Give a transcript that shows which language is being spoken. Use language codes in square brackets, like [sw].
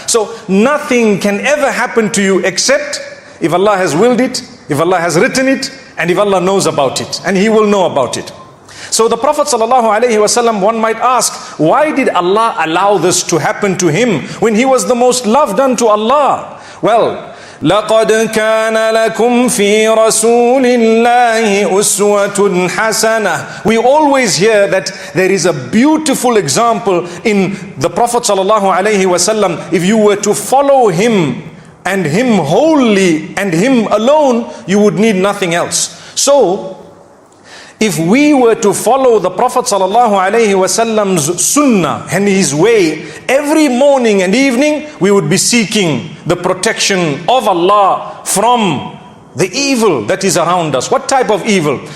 [en] So nothing can ever happen to you except if Allah has willed it, if Allah has written it, and if Allah knows about it, and He will know about it. So the Prophet ﷺ, one might ask, why did Allah allow this to happen to him when he was the most loved unto Allah? [ar] Well, لَقَدْ كَانَ لَكُمْ فِي رَسُولِ اللَّهِ أُسْوَةٌ حَسَنَةٌ. [en] We always hear that there is a beautiful example in the Prophet ﷺ. If you were to follow him and him wholly and him alone, you would need nothing else. So, if we were to follow the Prophet ﷺ's sunnah and his way every morning and evening, we would be seeking the protection of Allah from the evil that is around us. What type of evil?